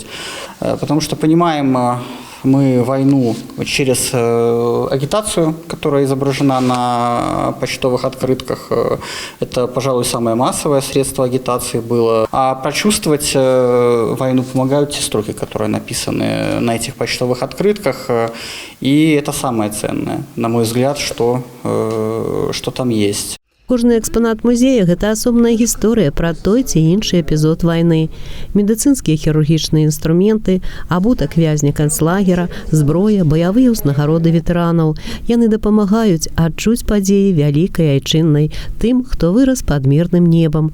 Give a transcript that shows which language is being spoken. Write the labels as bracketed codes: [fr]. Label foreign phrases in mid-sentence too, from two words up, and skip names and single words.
[ru] Потому что понимаем мы войну через агитацию, которая изображена на почтовых открытках. Это, пожалуй, самое массовое средство агитации было. А прочувствовать войну помогают те строки, которые написаны на этих почтовых открытках. И это самое ценное, на мой взгляд, что там есть. [be] Кожны экспанат музея – гэта асобная гісторыя пра той ці іншы эпізод вайны. Медыцынскія хірургічныя інструменты, абутак вязня канцлагера, зброя, баявыя ўзнагароды ветэранаў. Яны дапамагаюць адчуць падзеі вялікай айчыннай тым, хто вырас пад мірным небам.